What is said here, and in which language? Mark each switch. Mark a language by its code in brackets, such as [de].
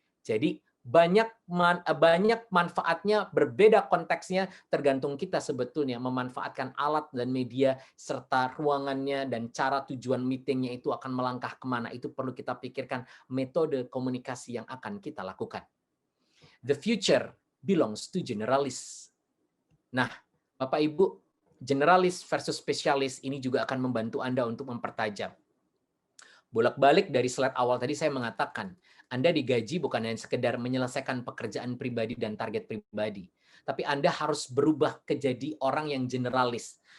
[id] Jadi banyak manfaatnya, berbeda konteksnya, tergantung kita sebetulnya memanfaatkan alat dan media, serta ruangannya dan cara tujuan meetingnya itu akan melangkah kemana. Itu perlu kita pikirkan metode komunikasi yang akan kita lakukan. [en] The future belongs to generalists. [id] Nah, Bapak Ibu, generalis versus spesialis ini juga akan membantu Anda untuk mempertajam. Bolak-balik dari slide awal tadi saya mengatakan, Anda digaji bukan hanya sekedar menyelesaikan pekerjaan pribadi dan target pribadi, tapi Anda harus berubah ke jadi orang yang generalis.